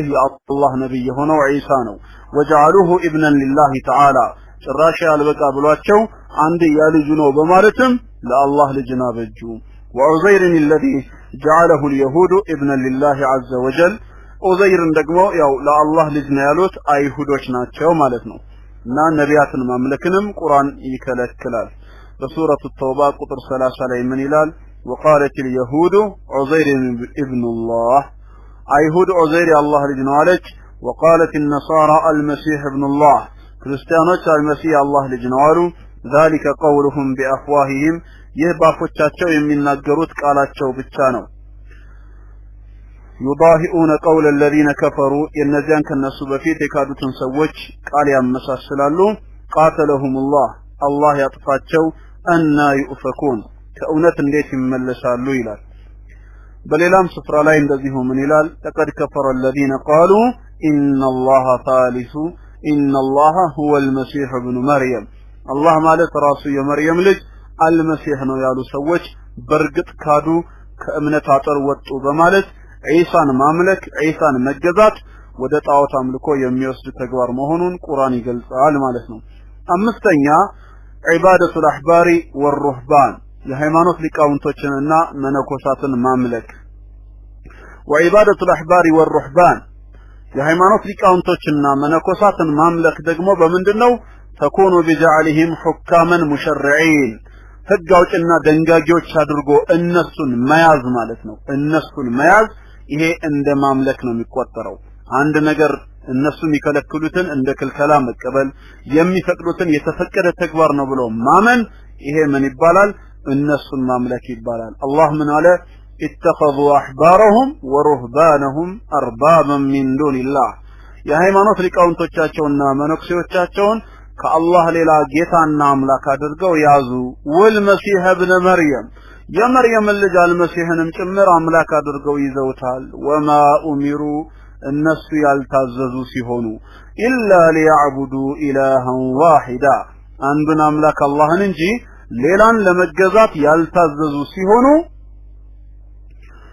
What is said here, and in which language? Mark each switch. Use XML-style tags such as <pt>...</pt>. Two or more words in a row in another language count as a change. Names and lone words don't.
<am>የአላህ ነብይ ሆነው ኢሳ ነው</am> <ar>وجعلوه ابنا لله تعالى</ar> <am>ጭራሽ ያልበቃ ብሏቸው አንድ ያልጁ ነው በማለትም ለአላህ ልጅና በጁ وعزير</am> <ar>الذي جعله اليهود ابنا لله عز وجل</ar> <am>عزير ደግሞ ያው ለአላህ ልጅ ነው ያሉት አይሁዶች ናቸው ማለት ነው እና ነቢያትን ማምለክንም ቁርአን ይከለክላል በሱረቱ ተውባ ቁጥር 30 ላይ ምን ይላል</am> <ar>وقالت اليهود عزير ابن الله</ar> <am>አይሁድ عزير الله ልጅ ነው አለች</am> <ar>وقالت النصارى المسيح ابن الله</ar> <am>ክርስቲያኖች المسيح الله ልጅ ነው አሉ</am> <ar>ذلك قولهم بافواههم</ar> <am>ይህ ባፎቻቸው የሚናገሩት ቃላቸው ብቻ ነው</am> <ar>يضاهئون قول الذين كفروا</ar> <am>የነዚያን ከነሱ በፊት የካዱትን ሰዎች ቃል ያመሳስላሉ</am> <ar>قاتلهم الله</ar> <am>ያጥፋቸው</am> <ar>أن يؤفكون</ar> <am>ከእውነት እንዴት ይመለሳሉ ይላል በሌላም ስፍራ ላይ እንደዚሁ ምን ይላል</am> <ar>لقد كفر الذين قالوا إن الله ثالث إن الله هو المسيح ابن مريم</ar> <am>الله ማለት ራሱ የመርየም ልጅ المسيح ነው ያሉ ሰዎች በርግጥ ካዱ ከእምነት አጥር ወጡ በማለት ዒሳን ማምለክ ዒሳን መገዛት ወደ ጣዖት አምልኮ የሚወስድ ተግባር መሆኑን ቁርአን ይገልጻል ማለት ነው አምስተኛ</am> <ar>عبادة الأحبار والرهبان</ar> <am>የሃይማኖት ሊቃውንቶችንና መነኮሳትን ማምለክ</am> <ar>وعبادة الأحبار والرهبان</ar> <am>የሃይማኖት ሊቃውንቶችንና መነኮሳትን ማምለክ ደግሞ በመንድነው ተኮኑ</am> <ar>بجعلهم حكاما مشرعين</ar> <am>ህግ አውጭና ደንጋጊዎች አድርጎ እነሱን መያዝ ማለት ነው እነሱን መያዝ ይሄ እንደ ማምለክ ነው የሚቆጠረው አንድ ነገር እነሱ የሚከለክሉትን እንደ ክልከላ መቀበል የሚፈቅዱትን የተፈቀደ ተግባር ነው ብሎ ማመን ይሄ ምን ይባላል እነሱን ማምለክ ይባላል አላህ ምን አለ</am> <ar>اتخذوا احبارهم ورهبانهم اربابا من دون الله</ar> <am>የሃይማኖት ሊቃውንቶቻቸውና መነኩሴዎቻቸውን ከአላህ ሌላ ጌታና አምላክ አድርገው ያዙ</am> <ar>والمسيح ابن مريم</ar> <am>የመርየም ልጅ አልመሲህንም ጭምር አምላክ አድርገው ይዘውታል</am> <ar>وما أمروا</ar> <am>እነሱ ያልታዘዙ ሲሆኑ</am> <ar>إلا ليعبدوا إلها واحدا</ar> <am>አንዱን አምላክ አላህን እንጂ ሌላን ለመገዛት ያልታዘዙ ሲሆኑ</am>